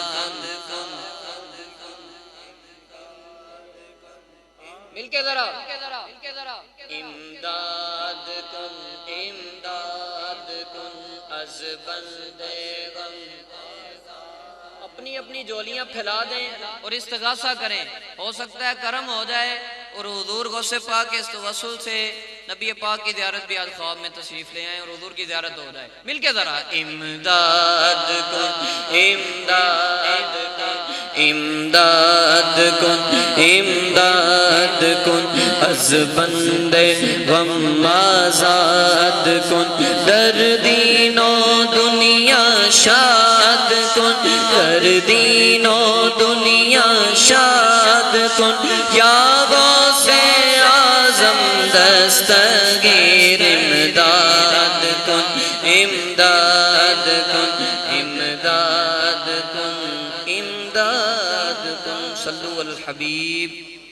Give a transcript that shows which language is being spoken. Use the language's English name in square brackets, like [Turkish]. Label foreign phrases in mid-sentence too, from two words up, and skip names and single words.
[Urdu] مل کے ذرا [Persian] امداد کن، امداد کن، از بندے غم، [Urdu] اپنی اپنی جولیاں پھیلا دیں اور استغاثہ کریں، ہو سکتا ہے کرم ہو جائے اور حضور غوث پاک کے اس توسل سے نبی پاک کی زیارت بھی آج خواب میں تشریف لے آئیں اور حضور کی زیارت ہو جائے۔ مل کے ذرا [Persian] امداد کن، امداد کن، امداد کن، امداد کن، از بندے غم آزاد کن، دردین و دنیا شاد کن، دردین و دنیا شاد کن، یا غوث اعظم دستگیر امداد کن، امداد کن، امداد کن، امداد کن، [Arabic] صلو علی الحبیب۔